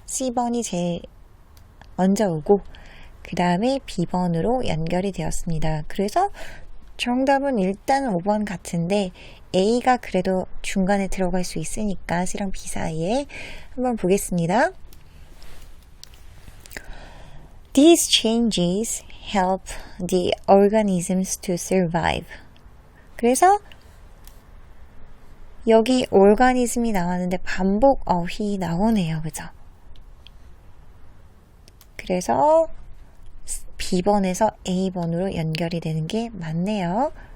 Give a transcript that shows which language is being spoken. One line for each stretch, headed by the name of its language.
Korean: C번이 제일 먼저 오고 그 다음에 B번으로 연결이 되었습니다. 그래서 정답은 일단은 5번 같은데 A가 그래도 중간에 들어갈 수 있으니까 C랑 B 사이에 한번 보겠습니다.
English: These changes help the organisms to survive.
Korean: 그래서 여기 organism이 나왔는데 반복 어휘 나오네요. 그죠? 그래서 B번에서 A번으로 연결이 되는 게 맞네요.